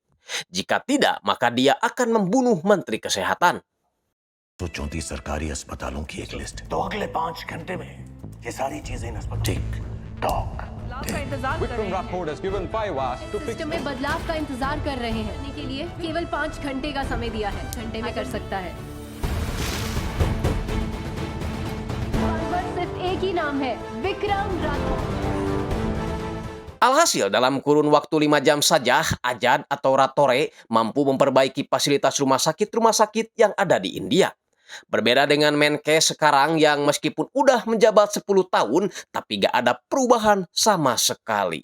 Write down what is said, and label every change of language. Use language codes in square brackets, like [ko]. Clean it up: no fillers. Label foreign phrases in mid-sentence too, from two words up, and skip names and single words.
[id] Jika tidak, maka dia akan membunuh Menteri Kesehatan. [hi] तो 34 सरकारी अस्पतालों की एक लिस्ट। तो अगले 5 घंटे में ये सारी चीजें इन अस्पताल टिक टॉक सिस्टम में बदलाव का इंतजार कर रहे हैं। करने के लिए केवल 5 घंटे का समय दिया है। घंटे में कर सकता है। और बस सिर्फ एक ही नाम है, विक्रम राठौर। [id] Alhasil, dalam kurun waktu 5 jam saja, Ajad atau Ratore mampu memperbaiki fasilitas rumah sakit yang ada di India. Berbeda dengan Menkes sekarang yang meskipun udah menjabat 10 tahun, tapi gak ada perubahan sama sekali.